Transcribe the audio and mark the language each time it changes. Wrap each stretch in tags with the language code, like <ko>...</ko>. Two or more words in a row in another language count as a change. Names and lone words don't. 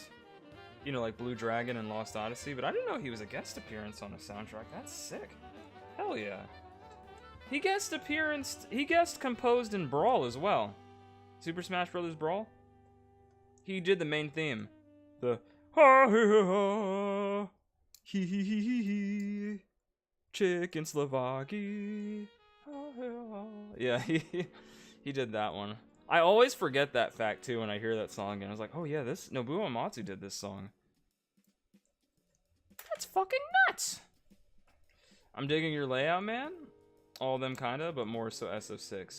<en>You know, like Blue Dragon and Lost Odyssey, but I didn't know he was a guest appearance on a soundtrack. That's sick. Hell yeah. He guest composed in Brawl as well. Super Smash Bros. Brawl. He did the main theme. The ha ha ha hee hee hee hee hee chicken Slovaki. Yeah, he did that one. I always forget that fact too when I hear that song again. I was like, oh yeah, this Nobuo Uematsu did this song. That's fucking nuts. I'm digging your layout, man. All of them kinda, but more so SF6.</en>